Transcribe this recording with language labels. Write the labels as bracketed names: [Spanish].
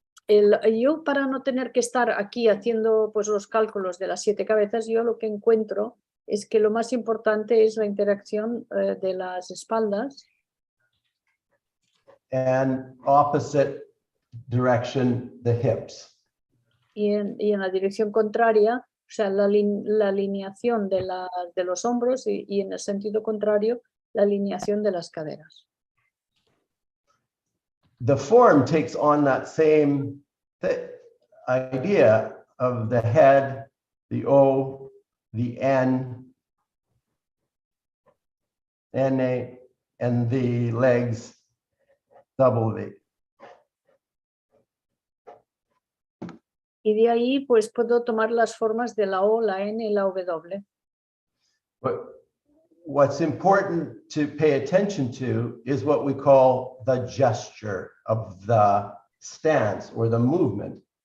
[Spanish] Yo, para no tener que estar aquí haciendo pues, los cálculos de las 7 cabezas, yo lo que encuentro es que lo más importante es la interacción de las espaldas. [English] And opposite direction, the hips. [Spanish] Y en la dirección contraria, o sea, la alineación de los hombros y en el sentido contrario, la alineación de las caderas. [English] The form takes on that same idea of the head, the O, the N, and the legs, W. [Spanish] Y de ahí pues puedo tomar las formas de la O, la N y la W. [English] But what's important to pay attention to is what we call the gesture of the stance or the movement.